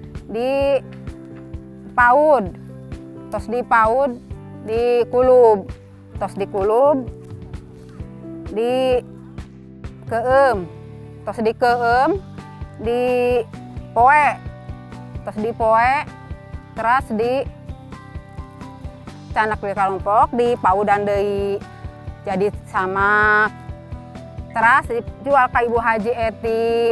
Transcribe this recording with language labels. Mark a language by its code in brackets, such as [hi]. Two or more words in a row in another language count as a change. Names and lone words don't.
[su] dipaud, terus dipaud, dikulub, terus dikulub, dikeum, terus dikeum, dipoe, terus dipoe, terus di canak di karompok, dipaudan deui jadi sama, terus [id] dijual ke [su] Ibu Haji Eti.